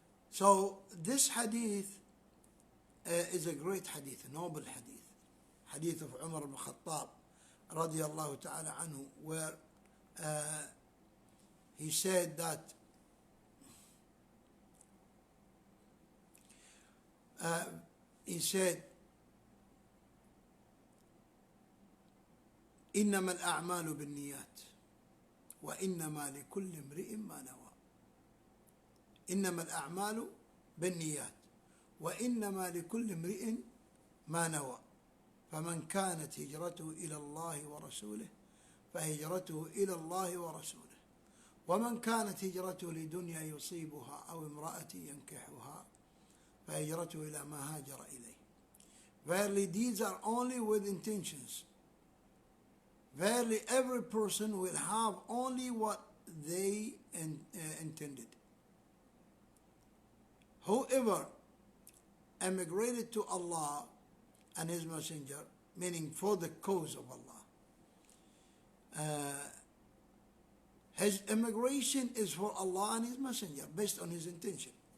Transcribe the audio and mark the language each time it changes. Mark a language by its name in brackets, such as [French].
[English] So this hadith is a great hadith, a noble hadith, hadith of Umar ibn Khattab radiyallahu ta'ala anhu, where he said that [Arabic] إنما الأعمال بالنيات وإنما لكل امرئ ما نوى. إنما الأعمال بالنيات وإنما لكل امرئ ما نوى. فمن كانت هجرته إلى الله ورسوله فهجرته إلى الله ورسوله ومن كانت هجرته لدنيا يصيبها أو امرأة ينكحها فهجرته إلى ما هاجر إليه. [English] Verily deeds are only with intentions. Verily every person will have only what they intended. Whoever emigrated to Allah and His Messenger, meaning for the cause of Allah, his immigration is for Allah and His Messenger based on his intention.